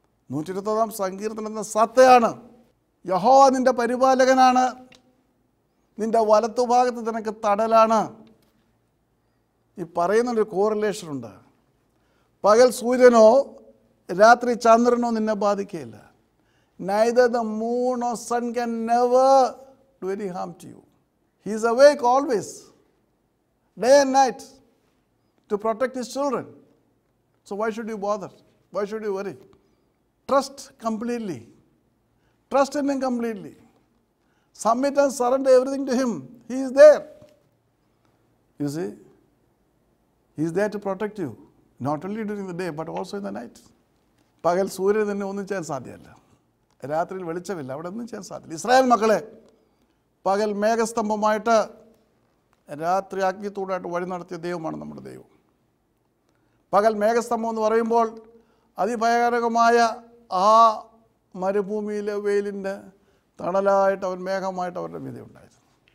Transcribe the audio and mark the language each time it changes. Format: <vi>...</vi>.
<ml>121-ാം സങ്കീർത്തനം എന്ന സത്യമാണ്. യഹോവ നിൻ്റെ പരിപാലകനാണ്, നിൻ്റെ വലത്തുഭാഗത്ത് നിനക്ക് തണലാണ്. ഈ പറയുന്നൊരു കോറിലേഷനുണ്ട്. പകൽ സൂര്യനോ രാത്രി ചന്ദ്രനോ നിന്നെ ബാധിക്കുകയില്ല.</ml> <en>Neither the moon or sun can never do any harm to you. He is awake always, day and night, to protect his children. So why should you bother? Why should you worry? Trust completely. Trust in him completely. Submit and surrender everything to him. He is there. You see, he is there to protect you, not only during the day but also in the night.</en> <ml>പകൽ സൂര്യൻ തന്നെ ഒന്നും ചെയ്യാൻ സാധ്യമല്ല, രാത്രിയിൽ വെളിച്ചമില്ല, അവിടെ ഒന്നും ചെയ്യാൻ സാധ്യമില്ല. ഇസ്രായേൽ മക്കളെ പകൽ മേഘസ്തംഭമായിട്ട് രാത്രി അഗ്നിത്തൂടായിട്ട് വഴി നടത്തിയ ദൈവമാണ് നമ്മുടെ ദൈവം. പകൽ മേഘസ്തംഭം എന്ന് പറയുമ്പോൾ അതിഭയാനകമായ ആ മരുഭൂമിയിലെ വെയിലിൻ്റെ തണലായിട്ട് അവൻ മേഘമായിട്ട് അവരുടെ മീതെ ഉണ്ടായിരുന്നു.</ml>